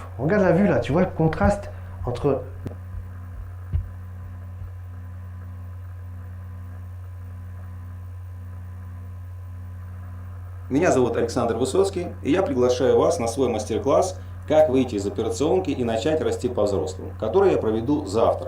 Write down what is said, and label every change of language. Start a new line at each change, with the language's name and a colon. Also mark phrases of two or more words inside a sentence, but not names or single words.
French: Regarde la vue là, tu vois le contraste entre.
Russian: Меня зовут Александр Высоцкий, и я приглашаю вас на свой мастер-класс «Как выйти из операционки и начать расти по-взрослому», который я проведу завтра.